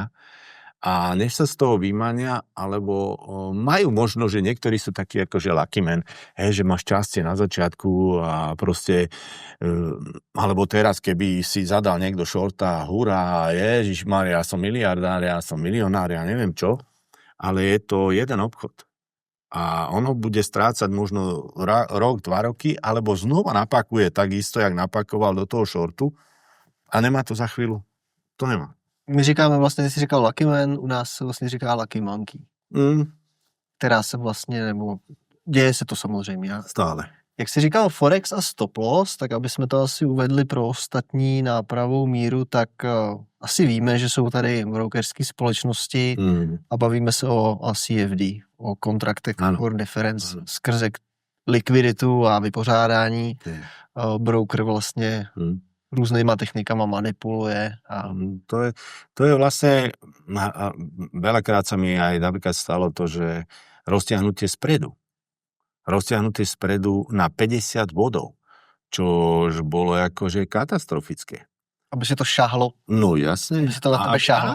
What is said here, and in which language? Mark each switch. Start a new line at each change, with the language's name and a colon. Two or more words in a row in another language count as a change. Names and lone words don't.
Slovak: A než sa z toho vymania, alebo majú možno, že niektorí sú takí akože
English: lucky man,
Slovak: že máš šťastie na začiatku a proste, alebo teraz, keby si zadal niekto šorta, hurá, ježišmaria, ja som miliardár, ja som milionár, ja neviem čo, ale je to jeden obchod. A on ho bude strácať možno rok, 2 roky, alebo znova napakuje takisto, jak napakoval do toho šortu a nemá to za chvíľu. To nemá.
Czech: My říkáme vlastně, ty jsi říkal
English: Lucky Man,
Czech: u nás se vlastně říká
English: Lucky Monkey.
Czech: Která se vlastně, nebo děje se to samozřejmě. Stále. Jak jsi říkal Forex a
English: stop loss,
Czech: tak aby jsme to asi uvedli pro ostatní na pravou míru, tak asi víme, že jsou tady brokerské společnosti a bavíme se o CFD, o
English: Contract for Difference,
Czech: skrze likviditu a vypořádání. Broker vlastně různýma technikama manipuluje.
Slovak: A to je vlastne, veľakrát sa mi aj napríklad stalo to, že roztiahnutie spredu na 50 bodov. čož bolo akože katastrofické. Aby si to šáhlo. No jasne. Aby si to na tebe šáhlo.